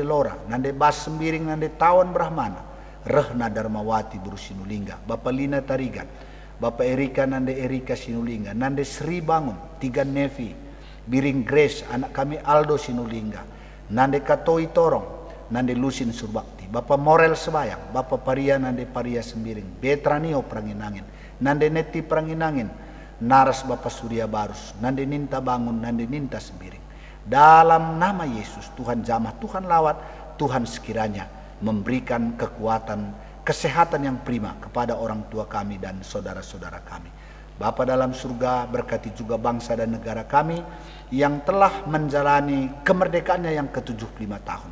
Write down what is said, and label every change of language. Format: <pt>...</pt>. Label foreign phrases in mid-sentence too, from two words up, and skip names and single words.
<id>Lora, Nande Bas Sembiring, Nande Tawan Brahmana, Rehna Darmawati Buru Sinulingga, Bapak Lina Tarigan, Bapak Erika Nande Erika Sinulingga, Nande Sri Bangun, Tiga Nevi, Biring Grace, anak kami Aldo Sinulingga, Nande Katoi Torong, Nande Lusin Surbakti, Bapak Morel Sebayang, Bapak Paria Nande Paria Sembiring, Betranio Pranginangin, Nande Neti Pranginangin, Naras Bapak Surya Barus, Nande Ninta Bangun, Nande Ninta Sembiring. Dalam nama Yesus, Tuhan jamah, Tuhan lawat, Tuhan sekiranya memberikan kekuatan, kesehatan yang prima kepada orang tua kami dan saudara-saudara kami. Bapa dalam surga, berkati juga bangsa dan negara kami yang telah menjalani kemerdekaannya yang ke-75 tahun.</id>